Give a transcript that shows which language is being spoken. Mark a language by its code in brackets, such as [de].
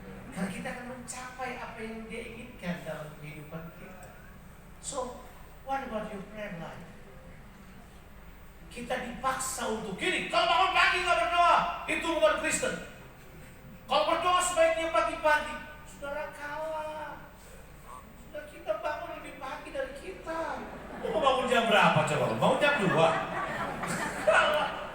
[id] Karena kita akan mencapai apa yang Dia inginkan dalam kehidupan kita. [en] So, what about your prayer life? [id] Kita dipaksa untuk gini, kalau bangun pagi nggak berdoa, itu bukan Kristen. Kalau berdoa sebaiknya pagi-pagi. Saudara kalah. Saudara, kita bangun lebih pagi dari kita. Mau bangun jam berapa coba? Bangun jam 2. Kalah.